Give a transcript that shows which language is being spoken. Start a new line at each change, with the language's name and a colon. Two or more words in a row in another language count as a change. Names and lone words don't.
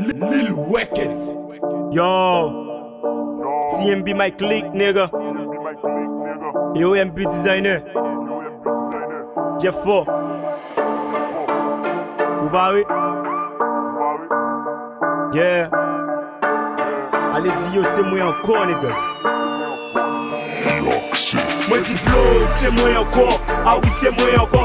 English: Lil Records. Yo. T M B Mike Leak, nigga. Yo, M B Designer. Jeff Fo.
Haitian Creole: Ou ba wi?
English: Yeah.
Haitian Creole: Ale di yo, se mwen ankò, niggas. Mwen di blow, se mwen ankò. Ah wi, se mwen ankò.